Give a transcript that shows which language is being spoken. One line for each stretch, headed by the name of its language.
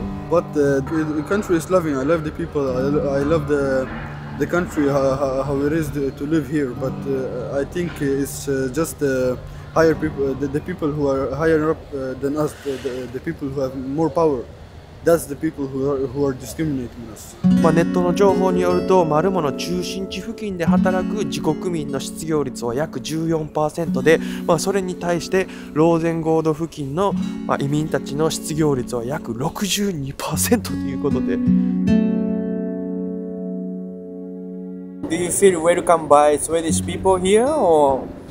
English: But the country is loving. I love the people. I love the country, how it is to live here. But I think it's just higher people, the people who are higher up than us, the people who have more power. That's the people who are discriminating us.
Japanese: ネットの情報によると、マルモの中心地付近で働く自国民の失業率は約 14% で、それに対してローゼンゴード付近の、移民たちの失業率は約 62% ということで。
English: Do you feel welcome by Swedish people here or?